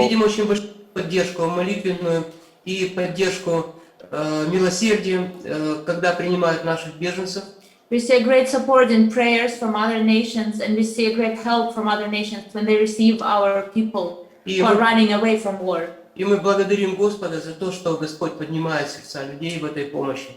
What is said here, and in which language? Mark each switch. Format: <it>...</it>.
<ru>Видим очень большую поддержку молитвенную и поддержку милосердием, когда принимают наших беженцев.</ru> <en>We see a great support in prayers from other nations, and we see a great help from other nations when they receive our people who are running away from war.</en> <ru>И мы благодарим Господа за то, что Господь поднимает сердца людей в этой помощи.</ru>